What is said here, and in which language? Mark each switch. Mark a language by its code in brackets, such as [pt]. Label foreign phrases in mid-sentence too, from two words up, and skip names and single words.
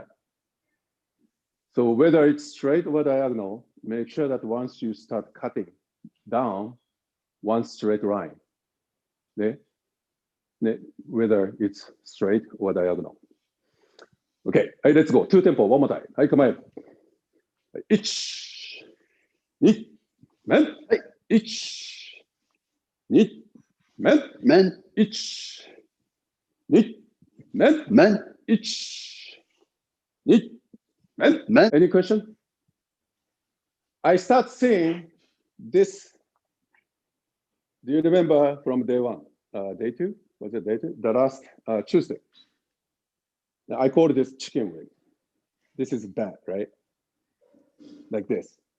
[en] So whether it's straight or diagonal, make sure that once you start cutting down, one straight line, whether it's straight or diagonal. Okay, let's go. 2 tempo, one more time. [ja] はい、構える。1、2、面。はい。 1、2、面。 Men, 1、2、面。 men, 1、2、面。 men. [en] Any question? I start seeing this. Do you remember from day one? Day two? Was it day two? The last Tuesday. I called this chicken wing. This is bad, right? Like this.